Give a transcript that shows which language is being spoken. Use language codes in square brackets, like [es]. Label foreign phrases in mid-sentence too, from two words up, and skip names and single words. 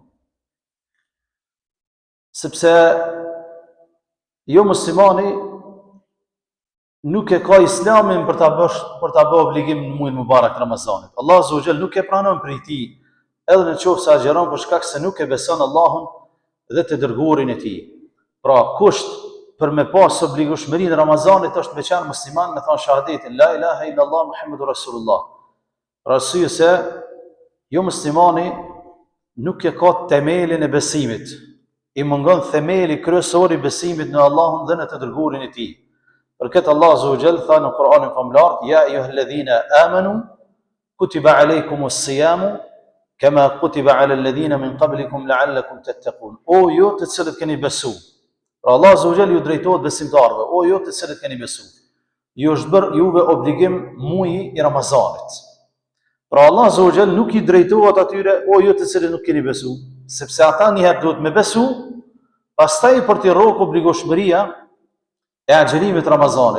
[sq] Sepse jo muslimani nuk e ka islamin për ta bërë obligim në muajin Mubarak të Ramazanit. Allah [ar] عز وجل [sq] nuk e pranon prej tij, edhe në qoftë se agjeron për shkak se nuk e beson Allahun dhe të dërguarin e tij. Pra, kusht për me pas obligueshmërinë në Ramazanit është veçanë musliman me thënë shahadetin [ar] لا إله إلا الله محمد رسول الله. [sq] Pra arsye se jo muslimani nuk e ka themelin e besimit. I mungon themeli kryesor i besimit në Allahun dhe në të dërguarin e tij. Për këtë Allah [ar] عز وجل [sq] tha në Kur'anin famlar: [ar] يا أيها الذين آمنوا كتب عليكم الصيام كما كتب على الذين من قبلكم لعلكم تتقون. [sq] O ju të cilët keni besuar. Pra Allah [ar] عز وجل [sq] ju drejtohet besimtarëve: o ju të cilët keni besuar, ju është bërë juve obligim muaji i Ramazanit. Pra Allah [ar] عز وجل [sq] nuk i drejtohet atyre: o ju të cilët nuk keni besuar, sepse ata një herë duhet me besu, pastaj për t'i rrok obligueshmëria e agjerimit Ramazanit.